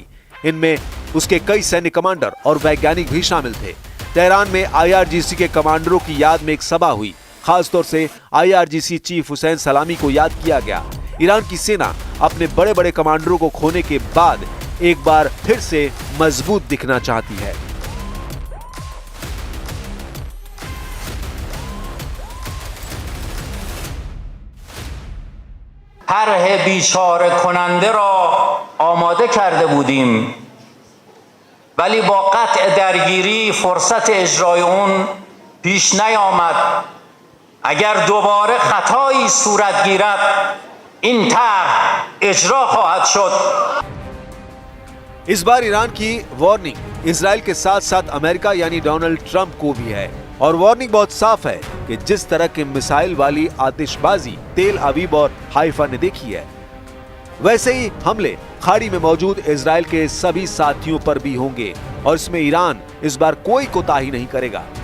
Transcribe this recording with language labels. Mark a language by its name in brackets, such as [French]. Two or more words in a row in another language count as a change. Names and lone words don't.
[Hindi] इनमें उसके कई सैन्य कमांडर और वैज्ञानिक भी शामिल थे। तेहरान में IRGC के कमांडरों की याद में एक सभा हुई। खासतौर से IRGC चीफ हुसैन सलामी को याद किया गया। ईरान की सेना अपने बड़े बड़े कमांडरों को खोने के बाद एक बार फिर से मजबूत दिखना चाहती है। [Persian] طرح بیچاره کننده را آماده کرده بودیم، ولی با قطع درگیری فرصت اجرای اون پیش نیامد. اگر دوباره خطایی صورت گیرد این طرح اجرا خواهد شد. [Hindi] इस बार ईरान की वार्निंग इजराइल के साथ साथ अमेरिका यानी डोनाल्ड ट्रंप को भी है और वार्निंग बहुत साफ है कि जिस तरह के मिसाइल वाली आतिशबाजी तेल अवीव और हाइफा ने देखी है, वैसे ही हमले खाड़ी में मौजूद इजराइल के सभी साथियों पर भी होंगे और इसमें ईरान इस बार कोई कोताही नहीं करेगा।